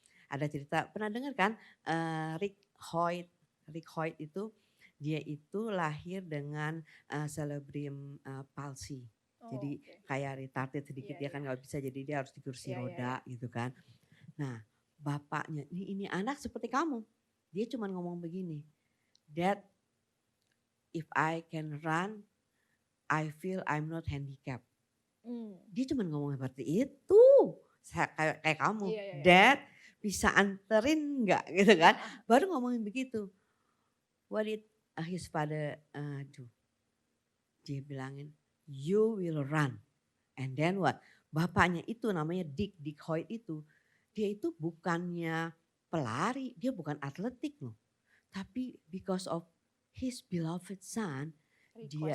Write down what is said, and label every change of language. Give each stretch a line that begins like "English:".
Indonesian: Ada cerita, pernah dengar kan? Rick Hoyt itu, dia itu lahir dengan cerebral palsy. Jadi kayak retarded sedikit, dia kan nggak bisa, jadi dia harus di kursi roda gitu kan. Nah bapaknya, ini anak seperti kamu. Dia cuma ngomong begini,
English: Dad, if I can run, I feel I'm not handicapped.
Indonesian: Dia cuma ngomong seperti itu, kayak kamu. Dad, bisa anterin nggak gitu kan. Baru ngomongin begitu.
English: What did his father do?
Indonesian: Dia bilangin,
English: you will run. And then what?
Indonesian: Bapaknya itu namanya Dick Hoyt itu. Dia itu bukannya pelari, dia bukan atletik loh. Tapi
English: because of his beloved son,
Indonesian: dia